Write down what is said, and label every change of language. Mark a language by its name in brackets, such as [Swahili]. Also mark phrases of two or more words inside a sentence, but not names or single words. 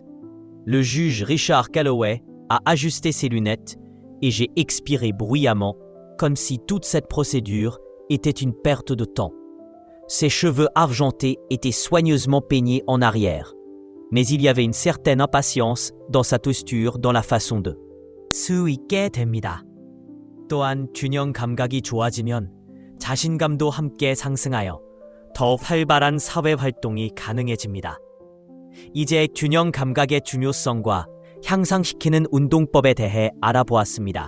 [French] Le juge Richard Calloway a ajusté ses lunettes et j'ai expiré bruyamment, comme si toute cette procédure était une perte de temps. Ses cheveux argentés étaient soigneusement peignés en arrière, mais il y avait une certaine impatience dans sa posture, dans la façon de. [Korean] 수 있게 됩니다. 또한 균형 감각이 좋아지면 자신감도 함께 상승하여 더 활발한 사회 활동이 가능해집니다. 이제 균형 감각의 중요성과 향상시키는 운동법에 대해 알아보았습니다.